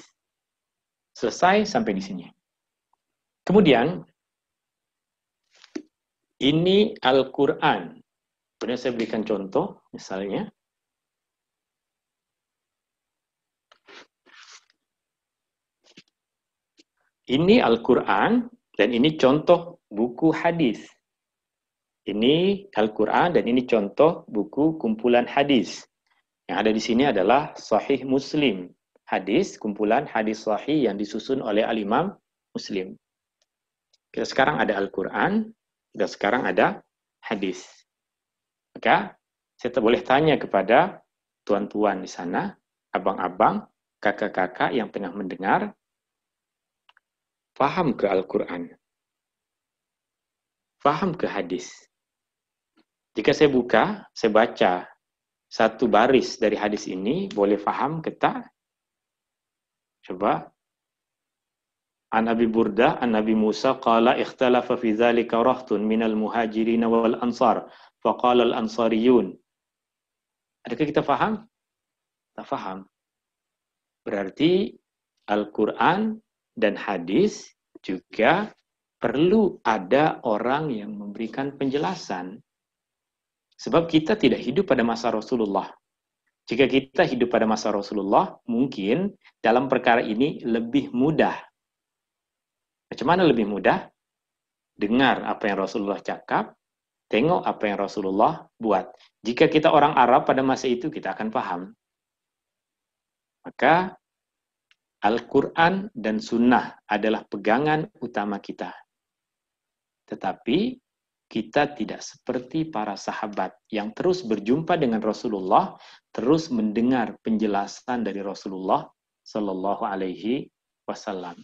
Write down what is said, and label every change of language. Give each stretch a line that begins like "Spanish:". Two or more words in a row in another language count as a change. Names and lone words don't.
Malay: Selesai sampai di sini. Kemudian, ini Al-Quran. Kemudian saya berikan contoh, misalnya. Ini Al-Quran, dan ini contoh buku hadis. Ini Al-Quran, dan ini contoh buku kumpulan hadis. Yang ada di sini adalah Sahih Muslim. Hadis, kumpulan hadis sahih yang disusun oleh Al-Imam Muslim. Kita sekarang ada Al-Quran, dan sekarang ada hadis. Maka, saya boleh tanya kepada tuan-tuan di sana, abang-abang, kakak-kakak yang tengah mendengar, faham ke Al-Quran? Faham ke hadis? Jika saya buka, saya baca satu baris dari hadis ini, boleh faham ke tak? Coba.
Arabic: عن أبي بردة، عن النبي موسى، قال اختلف في ذلك رهط من المهاجرين والأنصار، فقال الأنصاريون.
Malay: Adakah kita faham? Tak faham. Berarti Al-Quran dan hadis juga perlu ada orang yang memberikan penjelasan. Sebab kita tidak hidup pada masa Rasulullah. Jika kita hidup pada masa Rasulullah, mungkin dalam perkara ini lebih mudah. Macam mana lebih mudah? Dengar apa yang Rasulullah cakap, tengok apa yang Rasulullah buat. Jika kita orang Arab pada masa itu, kita akan paham. Maka, Al-Quran dan Sunnah adalah pegangan utama kita. Tetapi kita tidak seperti para sahabat yang terus berjumpa dengan Rasulullah, terus mendengar penjelasan dari Rasulullah
Arabic: صلى الله عليه وسلم.